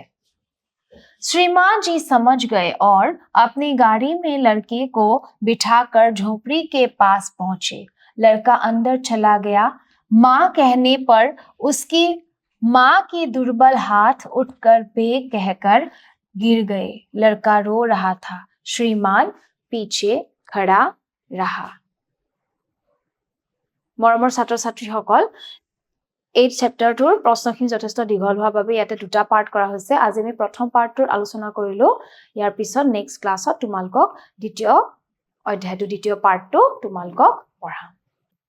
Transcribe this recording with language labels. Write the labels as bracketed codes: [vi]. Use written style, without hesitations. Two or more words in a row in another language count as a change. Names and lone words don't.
[hi] श्रीमान जी समझ गए और अपनी गाड़ी में लड़के को बिठाकर झोपड़ी के पास पहुंचे। लड़का अंदर चला गया। माँ कहने पर उसकी माँ की दुर्बल हाथ उठकर बे कहकर गिर गए। लड़का रो रहा था। श्रीमान पीछे खड़ा रहा। [as] मरমৰ ছাত্ৰ ছাত্ৰীসকল, এই চেপ্টাৰটোৰ প্ৰশ্নখিনি যথেষ্ট দীঘল হোৱাৰ বাবে ইয়াতে দুটা পাৰ্ট কৰা হৈছে। আজি আমি প্ৰথম পাৰ্টটোৰ আলোচনা কৰিলো। ইয়াৰ পিছত নেক্সট ক্লাছত তোমালোকক দ্বিতীয় অধ্যায়টো দ্বিতীয় পাৰ্টটো তোমালোকক পঢ়াম।